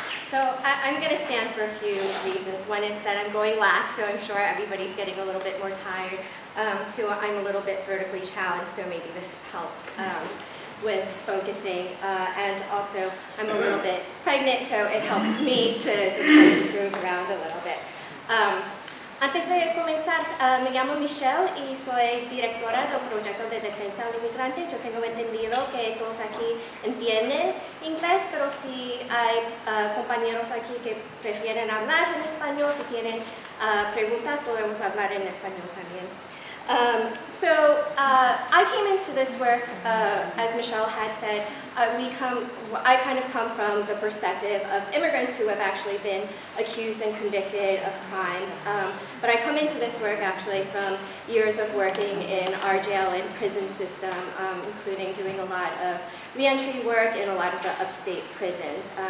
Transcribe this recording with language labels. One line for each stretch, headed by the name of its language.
English: So I'm going to stand for a few reasons. One is that I'm going last, so I'm sure everybody's getting a little bit more tired. Two, I'm a little bit vertically challenged, so maybe this helps. with focusing, and also I'm a little bit pregnant, so it helps me to just kind of move around a little bit.
Spanish: Antes de comenzar, me llamo Michelle y soy directora del proyecto de defensa al inmigrante. Yo tengo entendido que todos aquí entienden inglés, pero si hay compañeros aquí que prefieren hablar en español, si tienen preguntas, podemos hablar en español también.
English: I came into this work, as Michelle had said, I kind of come from the perspective of immigrants who have actually been accused and convicted of crimes. But I come into this work actually from years of working in our jail and prison system, including doing a lot of reentry work in a lot of the upstate prisons.